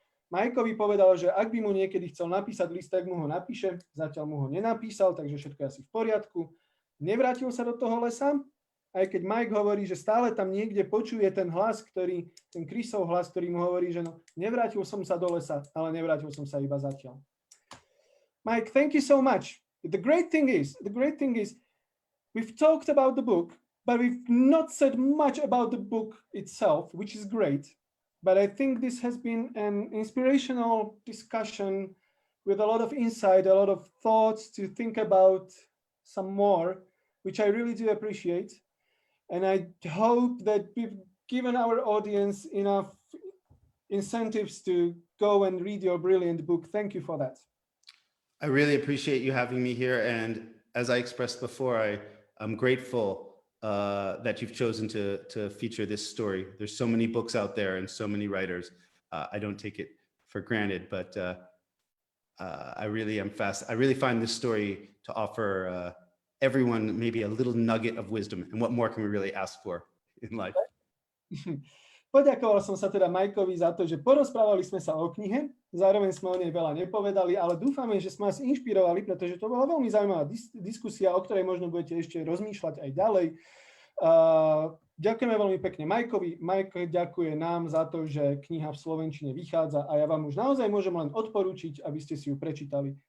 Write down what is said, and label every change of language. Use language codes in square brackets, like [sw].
[sk] Mikeovi povedal, že ak by mu niekedy chcel napísať list, tak mu ho napíše. Zatiaľ mu ho nenapísal, takže všetko je asi v poriadku. Nevrátil sa do toho lesa, aj keď Mike hovorí, že stále tam niekde počuje ten hlas, ten Chrisov hlas, ktorý mu hovorí, že no, nevrátil som sa do lesa, ale nevrátil som sa iba zatiaľ. [en] Mike, thank you so much. The great thing is, we've talked about the book, but we've not said much about the book itself, which is great. But I think this has been an inspirational discussion with a lot of insight, a lot of thoughts to think about some more, which I really do appreciate. And I hope that we've given our audience enough incentives to go and read your brilliant book. Thank you for that. I really appreciate you having me here. And as I expressed before, I'm grateful that you've chosen to feature this story. There's so many books out there and so many writers. I don't take it for granted, but I really am I really find this story to offer everyone maybe a little nugget of wisdom. And what more can we really ask for in life? [sk] Poďakoval som sa teda Mikeovi za to, že porozprávali sme sa o knihe, zároveň sme o nej veľa nepovedali, ale dúfame, že sme vás inšpirovali, pretože to bola veľmi zaujímavá diskusia, o ktorej možno budete ešte rozmýšľať aj ďalej. Ďakujeme veľmi pekne Mikeovi. Mike ďakuje nám za to, že kniha v slovenčine vychádza a ja vám už naozaj môžem len odporúčiť, aby ste si ju prečítali.